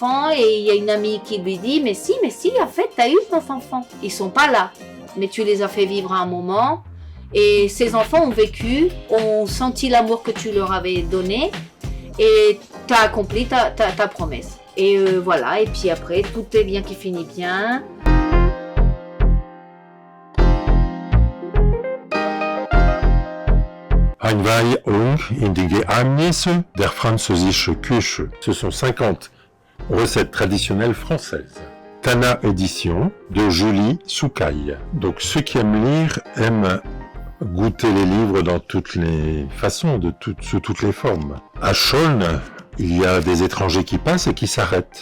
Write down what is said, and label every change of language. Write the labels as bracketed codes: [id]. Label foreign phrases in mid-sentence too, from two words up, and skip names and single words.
[fr] » Et il y a une amie qui lui dit « Mais si, en fait, t'as eu 9 enfants. Ils sont pas là. Mais tu les as fait vivre à un moment. Et ces enfants ont vécu, ont senti l'amour que tu leur avais donné. Et t'as accompli ta promesse. » Et voilà, et puis après, tout est bien qui finit bien. [de] Einweihung in die Geheimnisse der französische Küche. [fr] Ce sont 50 recettes traditionnelles françaises. Tana Édition de Julie Soucaille. Donc ceux qui aiment lire aiment goûter les livres dans toutes les façons, sous toutes les formes. À Chaulnes, il y a des étrangers qui passent et qui s'arrêtent.